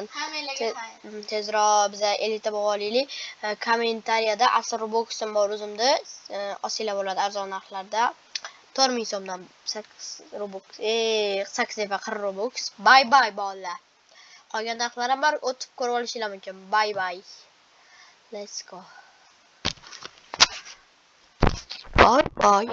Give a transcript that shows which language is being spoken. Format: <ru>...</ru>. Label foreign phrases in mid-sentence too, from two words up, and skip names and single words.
<uz>Tezroq biza elita bo'g'olaylik. Kommentariyada asl Roblox'im bor o'zimda. Osinglar bo'ladi arzon narxlarda. 4000 so'mdan 8 Robux. 8 va 40 Robux.</uz> <en>Bye bye bolalar.</en> <uz>Qolgan narxlar ham bor, o'tib ko'rib olishinglar mumkin.</uz> <en>Bye bye. Let's go. Bye bye.</en>